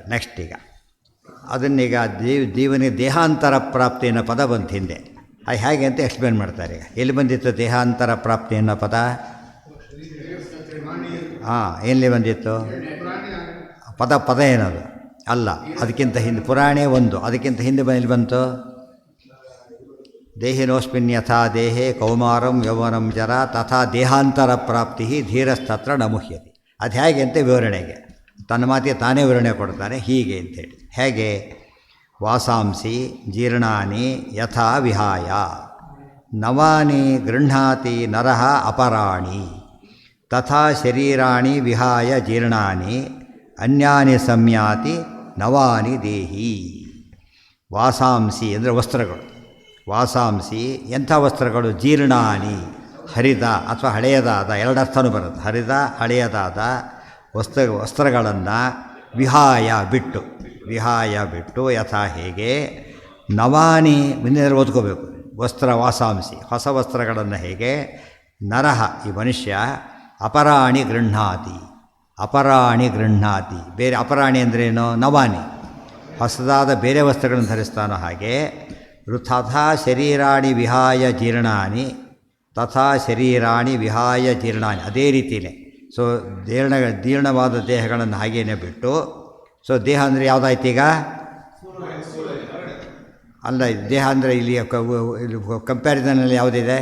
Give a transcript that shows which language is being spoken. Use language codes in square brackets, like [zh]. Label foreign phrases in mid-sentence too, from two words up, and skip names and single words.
[kn] ನೆಕ್ಸ್ಟ್ ಈಗ ಅದನ್ನೀಗ ಜೀವನಿಗೆ ದೇಹಾಂತರ ಪ್ರಾಪ್ತಿ ಅನ್ನೋ ಪದ ಬಂತು ಹಿಂದೆ, ಅದು ಹೇಗೆ ಅಂತ ಎಕ್ಸ್ಪ್ಲೇನ್ ಮಾಡ್ತಾರೆ. ಈಗ ಎಲ್ಲಿ ಬಂದಿತ್ತು ದೇಹಾಂತರ ಪ್ರಾಪ್ತಿ ಅನ್ನೋ ಪದ? ಎಲ್ಲಿ ಬಂದಿತ್ತು ಪದ ಏನದು ಅಲ್ಲ, ಅದಕ್ಕಿಂತ ಹಿಂದೆ ಪುರಾಣೇ ಒಂದು, ಅದಕ್ಕಿಂತ ಹಿಂದೆ ಎಲ್ಲಿ ಬಂತು? [sa] ದೇಹಿನೋಸ್ಮಿನ್ ಯಥಾ ದೇಹೇ ಕೌಮಾರಂ ಯೌವನಂ ಜರ ತಥಾ ದೇಹಾಂತರ ಪ್ರಾಪ್ತಿ ಧೀರಸ್ತತ್ರ ನಮುಹ್ಯತಿ. [kn] ಅದು ಹೇಗೆ ಅಂತ ವಿವರಣೆಗೆ ತನ್ನ ಮಾತಿಗೆ ತಾನೇ ವಿವರಣೆ ಕೊಡ್ತಾನೆ, ಹೀಗೆ ಅಂಥೇಳಿ. ಹೇಗೆ? [sa] ವಾಸಾಂಸಿ ಜೀರ್ಣಾನಿ ಯಥಾ ವಿಹಾಯ ನವಾನಿ ಗೃಹ್ಣಾತಿ ನರಃ ಅಪರಾಣಿ ತಥಾ ಶರೀರಾಣಿ ವಿಹಾಯ ಜೀರ್ಣಾನಿ ಅನ್ಯಾನಿ ಸಂಯಾತಿ ನವಾನಿ ದೇಹಿ. [kn] ವಾಸಾಂಸಿ ಅಂದರೆ ವಸ್ತ್ರಗಳು. ವಾಸಾಂಸಿ ಎಂಥ ವಸ್ತ್ರಗಳು? ಜೀರ್ಣಾನಿ ಹರಿದ ಅಥವಾ ಹಳೆಯದಾದ, ಎರಡರ್ಥನೂ ಬರುತ್ತೆ. ಹರಿದ ಹಳೆಯದಾದ ವಸ್ತ್ರಗಳನ್ನು ವಿಹಾಯ ಬಿಟ್ಟು ಯಥಾ ಹೇಗೆ ನವಾನಿ ಮುಂದಿನ ಓದ್ಕೋಬೇಕು. ವಸ್ತ್ರ ವಾಸಾಂಸಿ ಹೊಸ ವಸ್ತ್ರಗಳನ್ನು ಹೇಗೆ ನರಹ ಈ ಮನುಷ್ಯ [sa] ಅಪರಾಣಿ ಗೃಹ್ಣಾತಿ [kn] ಬೇರೆ ಅಪರಾಣಿ ಅಂದ್ರೇನು? ನವಾನಿ ಹೊಸದಾದ ಬೇರೆ ವಸ್ತ್ರಗಳನ್ನು ಧರಿಸ್ತಾನೋ ಹಾಗೆ [sa] ತಥಾ ಶರೀರಾಣಿ ವಿಹಾಯ ಜೀರ್ಣಾನಿ [kn] ಅದೇ ರೀತಿಯೇ. ಸೊ ಜೀರ್ಣವಾದ ದೇಹಗಳನ್ನು ಹಾಗೇನೆ ಬಿಟ್ಟು, ಸೊ ದೇಹ ಅಂದರೆ ಯಾವುದಾಯ್ತು ಈಗ? ಅಲ್ಲ, ದೇಹ ಅಂದರೆ ಇಲ್ಲಿ ಕಂಪ್ಯಾರಿಸನಲ್ಲಿ ಯಾವುದಿದೆ?